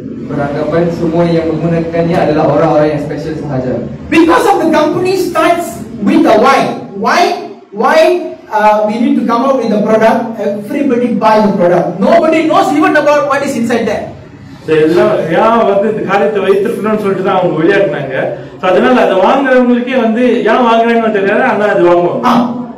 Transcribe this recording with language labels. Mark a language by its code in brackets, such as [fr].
[ms] Beranggapan semua yang menggunakannya adalah orang-orang yang special sahaja. [en] Because of the company starts with a why. Why we need to come up with the product. Everybody buy the product. Nobody knows even about what is inside there. [ta] ஏன் வந்து இந்த காரியத்தை வைத்திருக்கணும்னு சொல்லிட்டு தான் அவங்க விளையாடுனாங்க. அதனால அதை வாங்குறவங்களுக்கே வந்து ஏன் வாங்குறாங்கன்னு தெரியாது, ஆனா அது வாங்குவாங்க.